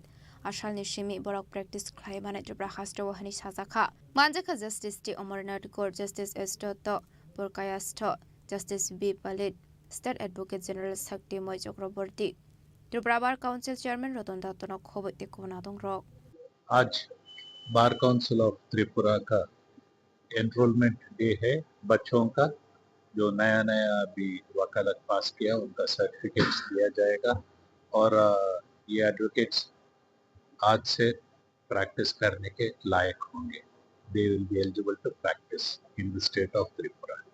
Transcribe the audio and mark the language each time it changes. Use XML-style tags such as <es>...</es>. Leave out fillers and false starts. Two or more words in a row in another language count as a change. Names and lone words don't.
<trp>Ashal nishimi borok practice khlaimane Tripura hasto wahani sajaka. Manjaka Justice T Amarnath Court Justice S. Purkayasto Justice B. Palit State Advocate General Sakti Moi Chakraborty Tripura Bar Council Chairman Ratan Dattanok Khobit Tikwanadong Rock.</trp> <hi>आज बार काउंसिल ऑफ त्रिपुरा का</hi> <en>enrollment day</en> <hi>है बच्चों का जो नया नया अभी वकालत पास किया उनका सर्टिफिकेट्स दिया जाएगा और ये एडवोकेट्स आज से प्रैक्टिस करने के लायक होंगे</hi> <en>they will be eligible to practice in the State of Tripura</en>